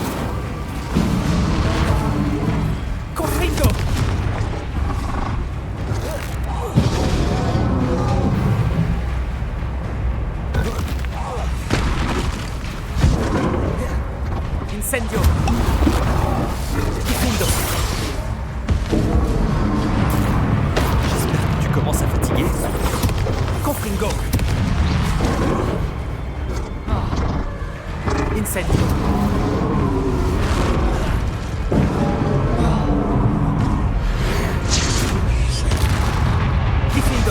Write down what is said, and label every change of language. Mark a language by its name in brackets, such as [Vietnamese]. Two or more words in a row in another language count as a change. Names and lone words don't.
[French] Confringo. Incendio. Diffindo. J'espère que tu commences à fatiguer. Confringo. Incendio. Diffindo.